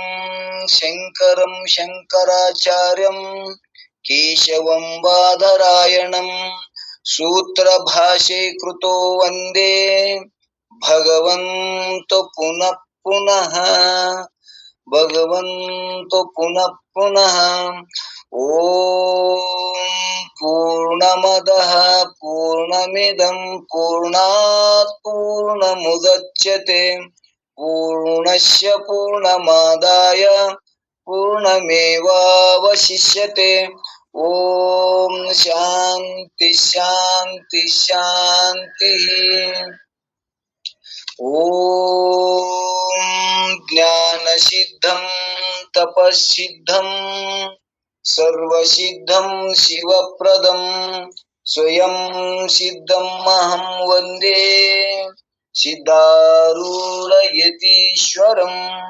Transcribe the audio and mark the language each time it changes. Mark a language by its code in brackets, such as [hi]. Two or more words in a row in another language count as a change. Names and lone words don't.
[sa] ಶಂಕರಂ ಶಂಕರಾಚಾರ್ಯಂ ಕೇಶವಂ ಬಾದರಾಯಣಂ ಸೂತ್ರ ಭಾಷೆ ಕೃತೋ ವಂದೇ ಭಗವಂತೋ ಪುನಃ ಪುನಃ. ಭಗವಂತೋ ಪುನಃ ಪುನಃ. ಓಂ ಪೂರ್ಣಮದಃ ಪೂರ್ಣಮಿದಂ ಪೂರ್ಣಾತ್ ಪೂರ್ಣಮುದಚ್ಯತೆ ಪೂರ್ಣಸ್ಯ ಪೂರ್ಣಮಾದಾಯ ಪೂರ್ಣಮೇವಾವಶಿಷ್ಯತೆ. ಓಂ ಶಾಂತಿ ಶಾಂತಿ ಶಾಂತಿ. ಓಂ ಜ್ಞಾನ ಸಿದ್ಧಂ ತಪಸ್ಸಿದ್ಧಂ ಸರ್ವಸಿದ್ಧಂ ಶಿವಪ್ರದಂ ಸ್ವಯಂ ಸಿದ್ಧಂ ಅಹಂ ವಂದೇ ಸಿದ್ಧಾರೂಢಯತೀಶ್ವರಂ.